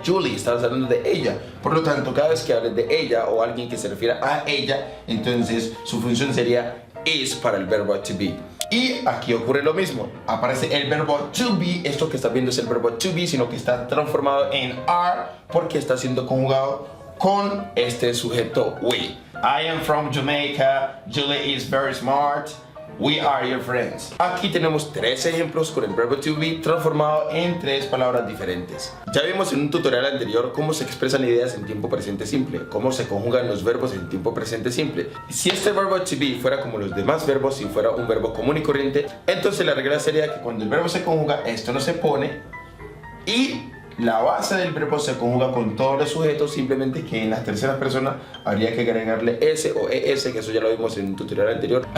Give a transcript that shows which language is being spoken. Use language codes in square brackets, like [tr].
[es] Julie, estás hablando de ella. Por lo tanto, cada vez que hables de ella o alguien que se refiere a ella, entonces su función sería is para el verbo to be. Y aquí ocurre lo mismo, aparece el verbo to be, esto que estás viendo es el verbo to be, sino que está transformado en are porque está siendo conjugado con este sujeto we. [en] I am from Jamaica, Julie is very smart, we are your friends. [es] Aquí tenemos tres ejemplos con el verbo to be transformado en tres palabras diferentes. Ya vimos en un tutorial anterior cómo se expresan ideas en tiempo presente simple, cómo se conjugan los verbos en tiempo presente simple. Si este verbo to be fuera como los demás verbos, si fuera un verbo común y corriente, entonces la regla sería que cuando el verbo se conjuga, esto no se pone y la base del verbo se conjuga con todos los sujetos, simplemente que en las terceras personas habría que agregarle s o es, que eso ya lo vimos en un tutorial anterior.